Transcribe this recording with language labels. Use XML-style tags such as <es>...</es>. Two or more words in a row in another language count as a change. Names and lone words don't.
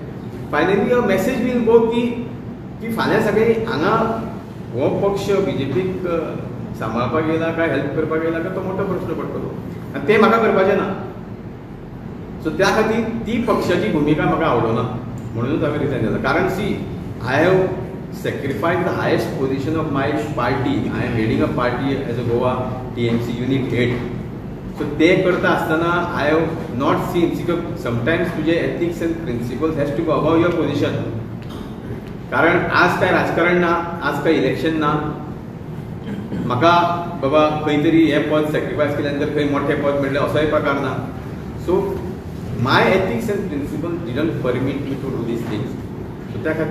<en>finally a message will go</en> <kok>की फाल्यां सकाळी हांगा हो पक्ष BJPक सांबाळपाक येयला काय हेल्प करपाक येयला काय तो मोठो प्रश्न पडटलो, आनी ते म्हाका करपाचें ना. सो त्या खातीर ती पक्षाची भुमिका म्हाका आवडना, म्हणूनच हांवें रिजायन दिला.</kok> <en>कारण see, I have sacrificed the highest position of my party. I am heading a party as a Goa TMC unit head. So</en> <kok>ते करता आसतना</kok> <en>I have not seen, sometimes तुझे ethics and principles has to go above your position.</en> <kok>कारण आज काय राजकारण ना, आज काय इलेक्शन ना, म्हाका बाबा खंय तरी हे पद सॅक्रिफायस केल्यानंतर खंय मोठे पद मेळ्ळें असोय प्रकार ना.</kok> <en>So my ethics and principle didn't permit me to do these things.</en>